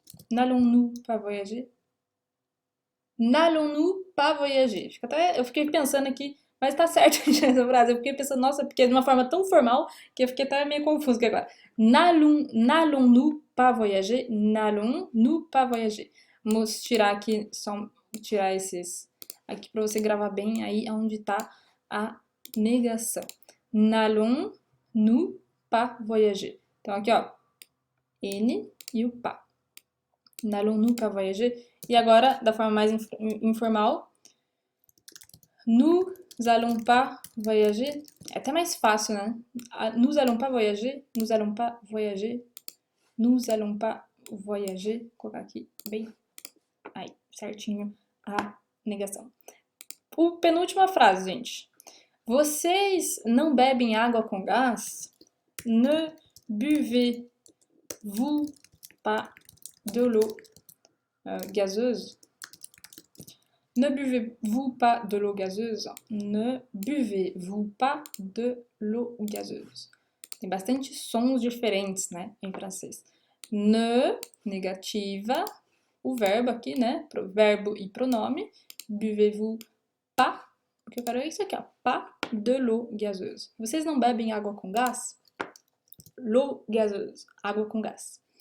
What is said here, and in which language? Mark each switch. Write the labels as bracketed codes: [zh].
[fr] N'allons-nous pas voyager? N'allons-nous pas voyager? [pt] Eu fiquei pensando aqui, mas tá certo essa frase. Eu fiquei pensando, nossa, porque é de uma forma tão formal que eu fiquei até meio confuso aqui agora. [fr] N'allons-nous pas voyager? N'allons-nous pas voyager? [pt] Vamos tirar aqui, só tirar esses aqui para você gravar bem aí onde tá a negação. [fr] N'allons-nous pas voyager? [pt] Então aqui, ó, N e o pas. [fr] N'allons-nous pas voyager? [pt] E agora, da forma mais informal, [fr] nous allons pas voyager. [pt] É até mais fácil, né? [fr] Nous allons pas voyager, nous allons pas voyager, nous allons pas voyager. [pt] Vou colocar aqui bem aí, certinho, a negação. Penúltima frase, gente. Vocês não bebem água com gás? [fr] Ne buvez-vous pas de l'eau gazeuse? Ne buvez-vous pas de l'eau gazeuse? Ne buvez-vous pas de l'eau gazeuse? [pt] Tem bastante sons diferentes, né, em francês. Ne, negativa, o verbo aqui, né, verbo e pronome. Buvez-vous pas, o que eu quero é isso aqui, ó, [fr] pas de l'eau gazeuse. [pt] Vocês não bebem água com gás? L'eau gazeuse, água com gás.